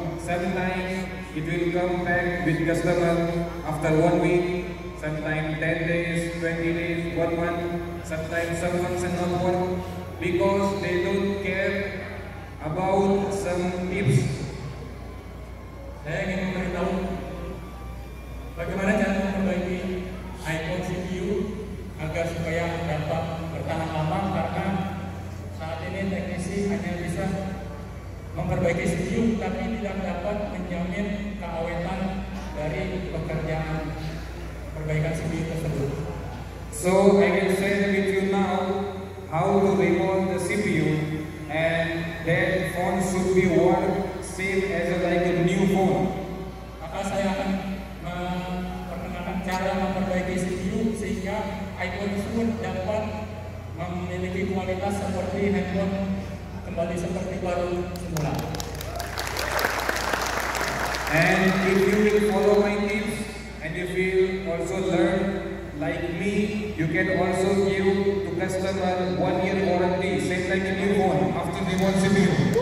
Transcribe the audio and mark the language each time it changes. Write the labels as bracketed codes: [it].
[en] Sometimes it will come back with customer after 1 week, sometimes 10 days, 20 days, 1 month, sometimes some months and not work because they don't care about some tips. [id] Saya ingin memberitahu bagaimana cara memperbaiki iPhone CPU agar supaya dapat bertahan lama, karena saat ini teknisi hanya bisa memperbaiki CPU tapi tidak dapat menjamin keawetan dari pekerjaan perbaikan CPU tersebut. [en] So I will share with you now how to remove the CPU, and that phone should be work same as like a new phone. [id] Maka saya akan memperkenalkan cara memperbaiki CPU sehingga iPhone tersebut dapat memiliki kualitas seperti handphone kembali seperti baru semula. [en] And if you will follow my tips and if you also learn like me, you can also give to customer 1 year warranty, same like a new phone after they want CPU.